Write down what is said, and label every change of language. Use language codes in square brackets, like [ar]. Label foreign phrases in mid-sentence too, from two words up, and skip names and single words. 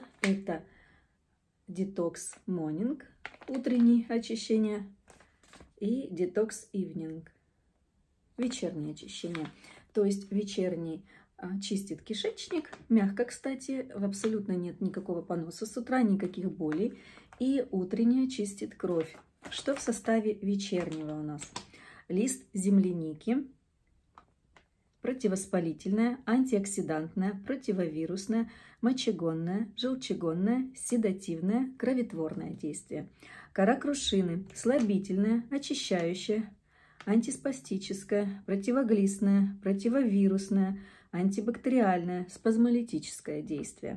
[ru] Это Detox Morning, утреннее очищение, и Detox Evening, вечернее очищение. То есть вечерний чистит кишечник, мягко, кстати, абсолютно нет никакого поноса с утра, никаких болей. И утреннее чистит кровь. Что в составе вечернего у нас? Лист земляники, противовоспалительное, антиоксидантное, противовирусное, мочегонное, желчегонное, седативное, кроветворное действие. Кора крушины слабительное, очищающее, антиспастическое, противоглистное, противовирусное, антибактериальное, спазмолитическое действие.